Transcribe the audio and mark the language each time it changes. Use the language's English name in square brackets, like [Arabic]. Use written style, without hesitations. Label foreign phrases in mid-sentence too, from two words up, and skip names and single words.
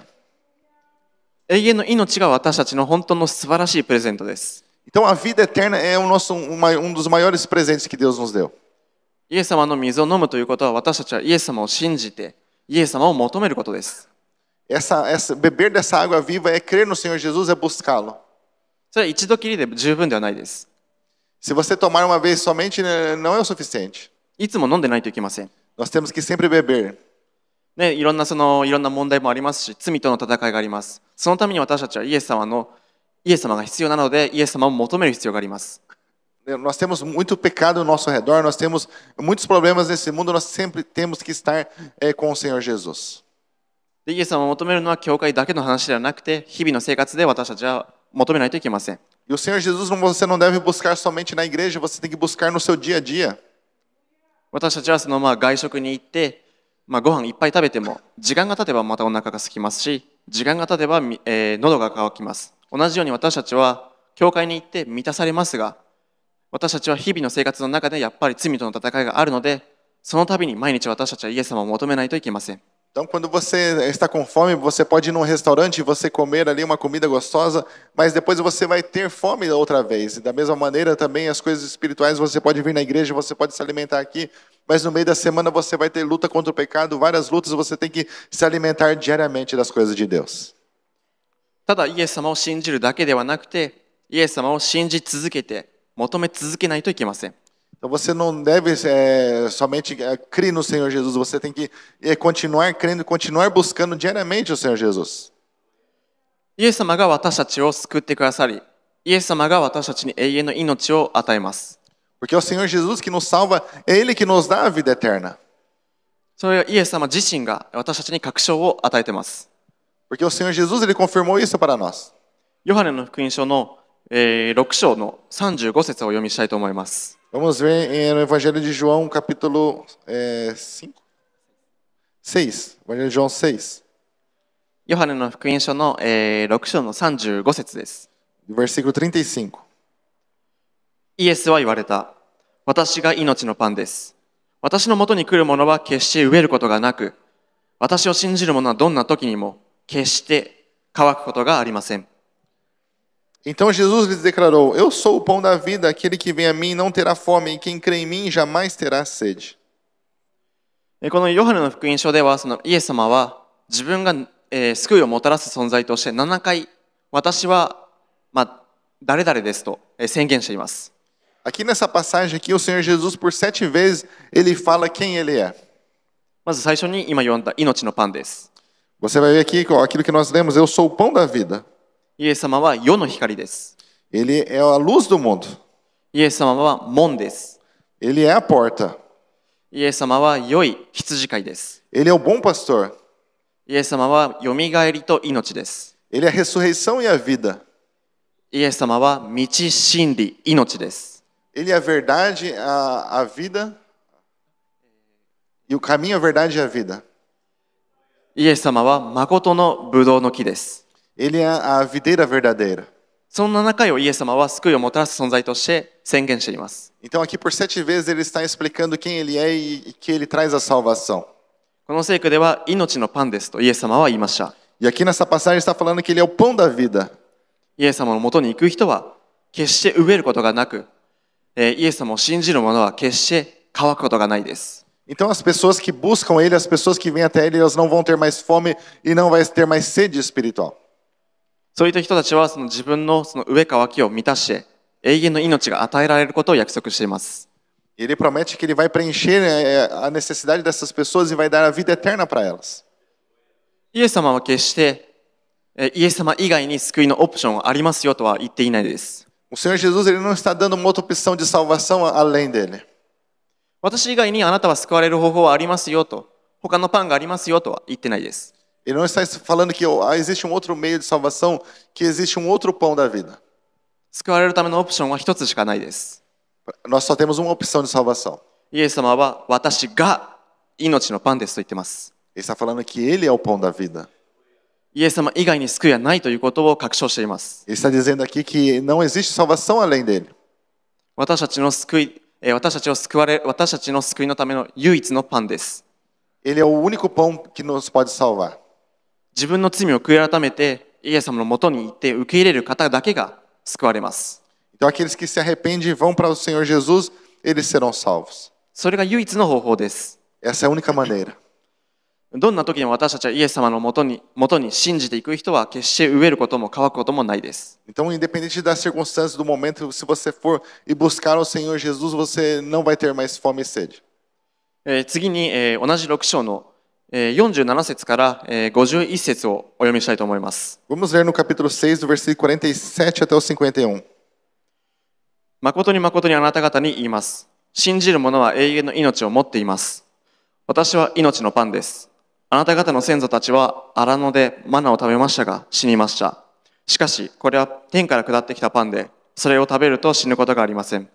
[Japanese] 永遠の命が私たちの本当の素晴らしいプレゼントです。 [Portuguese] Então a vida eterna é um dos maiores presentes que Deus nos deu. [Japanese] イエス様の水を飲むということは私たちはイエス様を信じてイエス様を求めることです。 [Portuguese] Beber dessa água viva é crer no Senhor Jesus, é buscá-lo. [Japanese] それは一度きりで十分ではないです。 [Portuguese] Se você tomar uma vez somente, não é o suficiente. [Japanese] いつも飲んでないといけません。 [Portuguese] Nós temos que sempre beber. [Japanese] ね、いろんな問題もありますし、罪との戦いがあります。そのために私たちはイエス様が必要なので、イエス様を求める必要があります。 [Portuguese] Nós temos muito pecado ao nosso redor, nós temos muitos problemas nesse mundo, nós sempre temos que estar com o Senhor Jesus. [Japanese] でイエス様を求めるのは教会だけの話ではなくて、日々の生活で私たちは求めないといけません。 [Portuguese] E o Senhor Jesus você não deve buscar somente na igreja, você tem que buscar no seu dia a dia. [Japanese] 私たちは外食に行って、ご飯いっぱい食べても時間が経てばまたお腹が空きますし、時間が経てば、喉が渇きます。同じように私たちは教会に行って満たされますが、私たちは日々の生活の中でやっぱり罪との戦いがあるので、その度に毎日私たちはイエス様を求めないといけません。 [Portuguese] Então, quando você está com fome, você pode ir num restaurante e você comer ali uma comida gostosa, mas depois você vai ter fome outra vez. E da mesma maneira, também as coisas espirituais, você pode vir na igreja, você pode se alimentar aqui, mas no meio da semana você vai ter luta contra o pecado, várias lutas, você tem que se alimentar diariamente das coisas de Deus. [Japanese] ただイエス様を信じるだけではなくて、イエス様を信じ続けて、求め続けないといけません。 [Portuguese] Então você não deve somente crer no Senhor Jesus, você tem que continuar crendo, continuar buscando diariamente o Senhor Jesus. [Japanese] イエス様が私たちを救ってくださり、イエス様が私たちに永遠の命を与えます。 [Portuguese] Porque é o Senhor Jesus que nos salva, é Ele que nos dá a vida eterna. [Japanese] それはイエス様自身が私たちに確証を与えています。 [Portuguese] Porque o Senhor Jesus, Ele confirmou isso para nós. [Japanese] ヨハネの福音書の6章の35節をお読みしたいと思います。 [Portuguese] Vamos ver no Evangelho de João, capítulo 6. Evangelho de João 6, [Japanese] ヨハネの福音書の6章の35節です。 [Portuguese] versículo 35. [Japanese] イエスは言われた。私が命のパンです。私のもとに来る者は決して飢えることがなく、私を信じる者はどんな時にも決して乾くことがありません。 [Portuguese] Então Jesus lhes declarou: Eu sou o pão da vida, aquele que vem a mim não terá fome, e quem crê em mim jamais terá sede. [Japanese] このヨハネの福音書では、そのイエス様は自分が救いをもたらす存在として7回、私は、誰々ですと宣言しています。 [Portuguese] Aqui nessa passagem aqui, o Senhor Jesus, por 7 vezes, Ele fala quem Ele é. [Japanese] まず最初に今読んだ命のパンです。 [Portuguese] Você vai ver aqui aquilo que nós lemos: Eu sou o pão da vida. [Japanese] イエス様は世の光です。 [Portuguese] Ele é a luz do mundo. [Japanese] イエス様は門です。 [Portuguese] Ele é a porta. [Japanese] イエス様は良い羊飼いです。 [Portuguese] Ele é o bom pastor. [Japanese] イエス様はよみがえりと命です。 [Portuguese] Ele é a ressurreição e a vida. [Japanese] イエス様は道、真理、命です。 [Portuguese] Ele é a verdade, a vida. E o caminho, a verdade e a vida. [Japanese] イエス様は誠のブドウの木です。 [Portuguese] Ele é a videira verdadeira. [Japanese] その7回をイエス様は救いをもたらす存在として宣言しています。 [Portuguese] Então aqui por 7 vezes ele está explicando quem ele é e que ele traz a salvação. [Japanese] この聖句では命のパンですとイエス様は言いました。 [Portuguese] E aqui nessa passagem está falando que ele é o pão da vida. [Japanese] イエス様のもとに行く人は決して飢えることがなく、イエス様を信じる者は決して乾くことがないです。 [Portuguese] Então as pessoas que buscam ele, as pessoas que vêm até ele, elas não vão ter mais fome e não vai ter mais sede espiritual. [Japanese] そういった人たちはその自分のその飢え渇きを満たして永遠の命が与えられることを約束しています。 [Portuguese] Ele promete que ele vai preencher a necessidade dessas pessoas e vai dar a vida eterna para elas. [Japanese] イエス様は決してイエス様以外に救いのオプションありますよとは言っていないです。 [Portuguese] O Senhor Jesus, ele não está dando uma outra opção de salvação além dele. [Japanese] 私以外にあなたは救われる方法はありますよと、他のパンがありますよとは言ってないです。 [Portuguese] Ele não está falando que existe um outro meio de salvação, que existe um outro pão da vida. [Japanese] 救われるためのオプションは一つしかないです。 [Portuguese] Nós só temos uma opção de salvação. [Japanese] イエス様は私が命のパンですと言っています。 [Portuguese] Ele está falando que ele é o pão da vida. [Japanese] イエス様以外に救いはないということを確証しています。 [Portuguese] Ele está dizendo aqui que não existe salvação além dele. [Japanese] 私たちの救いのための唯一のパンです。 [Portuguese] Ele é o único pão que nos pode salvar. [Japanese] 自分の罪を悔い改めてイエス様のもとに行って受け入れる方だけが救われます。 [Portuguese] Então aqueles que se arrependem e vão para o Senhor Jesus, eles serão salvos. [Japanese] それが唯一の方法です。 [Portuguese] Essa é a única maneira. [Japanese] どんな時にも私たちはイエス様のもとに信じていく人は決して飢えることも乾くこともないです。 [Portuguese] Então, independente das circunstâncias do momento, se você for e buscar o Senhor Jesus, você não vai ter mais fome e sede. [Japanese] 次に同じ6章の47節から51節をお読みしたいと思います。 [Portuguese] Vamos ler no capítulo 6, do versículo 47 até o 51. [Japanese] 誠に誠にあなた方に言います。信じる者は永遠の命を持っています。私は命のパンです。あなた方の先祖たちは荒野でマナを食べましたが死にました。しかしこれは天から下ってきたパンで、それを食べると死ぬことがありません。